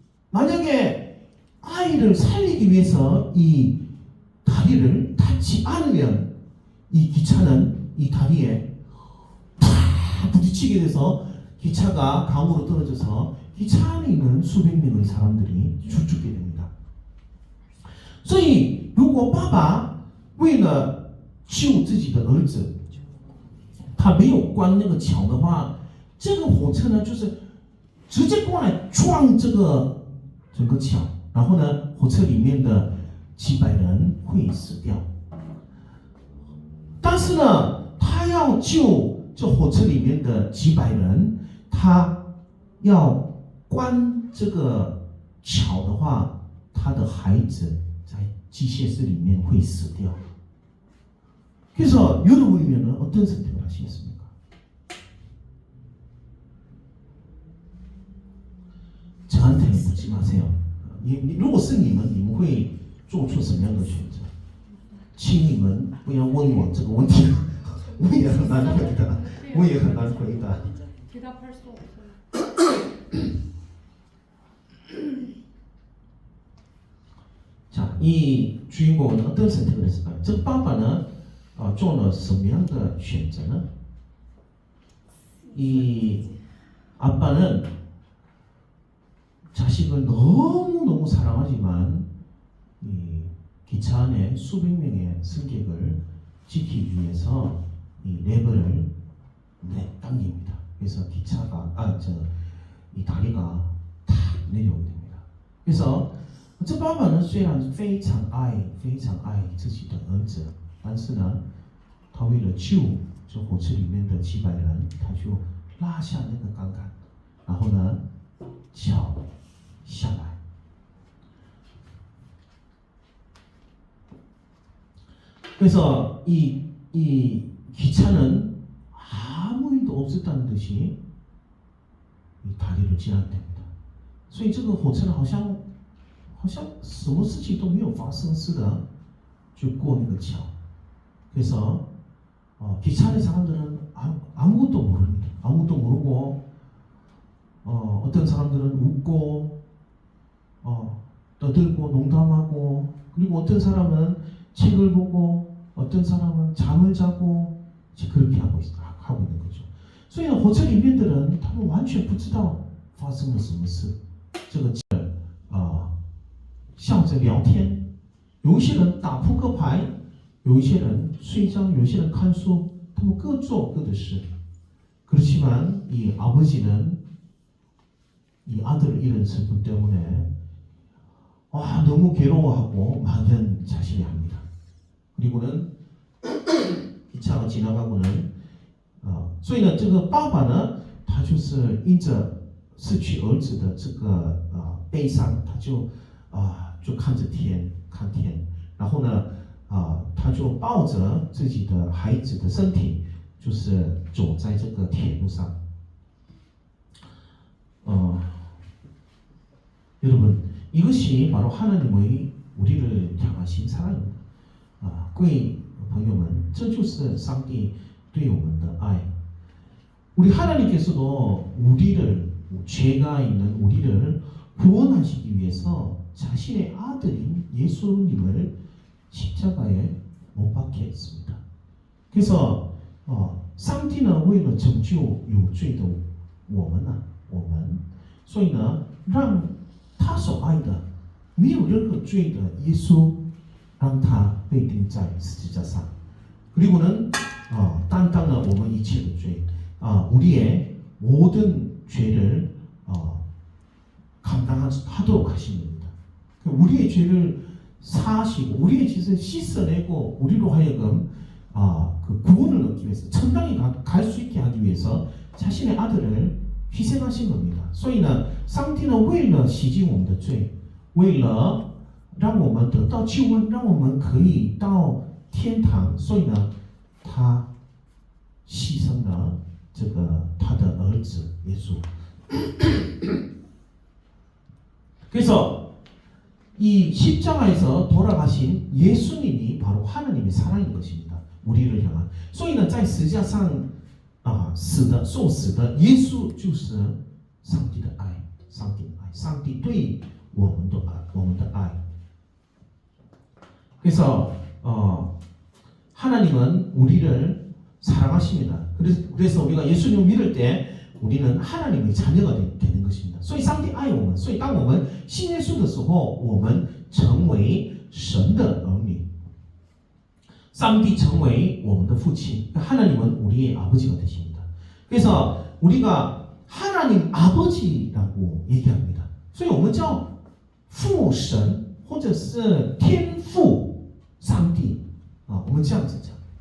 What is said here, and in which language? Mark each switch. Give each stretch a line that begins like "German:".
Korean: 만약에 아이를 살리기 위해서 이 다리를 닿지 않으면 이 기차는 이 다리에 팍 부딪히게 돼서 기차가 강으로 떨어져서 기차 안에 있는 수백 명의 사람들이 죽게 됩니다.
Chinese: 所以如果爸爸为了救自己的儿子，他没有关那个桥的话，这个火车呢就是直接过来撞这个整个桥。然后呢，火车里面的几百人会死掉。但是呢，他要救这火车里面的几百人，他要关这个桥的话，他的孩子在机械室里面会死掉。
Korean: 그래서 여러분이면 어떤 선택을 하시겠습니까? 저한테는 묻지 마세요.
Chinese: 如果是你们会做出什么样的选择？请你们不要问我这个问题，我也很难回答。
Korean: 대답할 수 없어요. 자, 이 주인공은 어떤 선택을 했을까요?
Chinese: 즉, 爸爸呢做了什么样的选择呢？
Korean: 이 아빠는 자식을 너무너무 사랑하지만 이 기차 안에 수백 명의 승객을 지키기 위해서 이 레버를 당깁니다. 그래서 기차가 이 다리가 탁 내려오게 됩니다.
Chinese: 그래서 这爸爸呢虽然非常爱自己的儿子，但是呢，他为了救这火车里面的几百人，他就拉下那个杠杆，然后呢，桥下来。
Korean: 그래서 이 기차는 아무 일도 없었다는 듯이 이 다리를 지나게 됩니다.
Chinese: 所以这个火车好像什么事情都没有发生似的就过那个桥。
Korean: 그래서 기차 안의 사람들은 아무것도 모릅니다. 아무것도 모르고 어떤 사람들은 웃고 떠들고 농담하고 그리고 어떤 사람은 책을 보고 어떤 사람은 잠을 자고 그렇게 하고 있는 거죠.
Chinese: 所以呢，火车里面的人他们完全不知道发生了什么事。这个笑着聊天，有一些人打扑克牌，有一些人睡觉，有一些人看书，他们各做各的事。
Korean: 그렇지만 이 아버지는 이 아들을 잃은 슬픔 때문에 너무 괴로워하고 막연자실해 합니다. 그리고는 기차가 지나가고는
Chinese: 所以呢，这个爸爸呢，他就是因着失去儿子的这个悲伤，他就看着天，看天，然后呢，他就抱着自己的孩子的身体，就是走在这个铁路上。
Korean: 여러분, 이것이 바로 하나님의 우리를 향하신 사랑입니다.
Chinese: 各位朋友们，这就是上帝对我们的爱。
Korean: 우리 하나님께서도 우리를 죄가 있는 우리를 구원하시기 위해서 자신의 아들인 예수님을 십자가에 못 박게 했습니다.
Chinese: 그래서 上帝呢，为了拯救有罪的我们，所以呢，让他所爱的没有任何罪的耶稣，让他被钉在十字架上。
Korean: 그리고는
Chinese: 担当了我们一切的罪，
Korean: 우리의 모든 죄를 감당하도록 하신 겁니다. 우리의 죄를 사시고 우리의 짓을 씻어내고 우리로 하여금 그 구원을 얻기 위해서 천당에 갈 수 있게 하기 위해서 자신의 아들을 희생하신 겁니다.
Chinese: 所以呢，上帝呢为了洗净我们的罪，为了让我们得到救恩，让我们可以到天堂，所以呢，他牺牲了这个他的儿子耶稣。
Korean: 그래서 이 십자가에서 돌아가신 예수님이 바로 하나님의 사랑인 것입니다. 우리를 향한.
Chinese: 所以呢，在十字架上受死的耶稣就是上帝的爱，上帝的爱，上帝对我们的爱。
Korean: 그래서 하나님은 우리를 사랑하십니다. 그래서 우리가 예수님을 믿을 때 우리는 하나님의 자녀가 되는 것입니다.
Chinese: 所以上帝爱我们，所以当我们信耶稣的时候，我们成为神的儿女。上帝成为我们的父亲，
Korean: 하나님은 우리의 아버지가 되십니다. 그래서 우리가 하나님 아버지라고 얘기합니다.
Chinese: 所以我们叫父神或者是天父上帝我们这样子讲。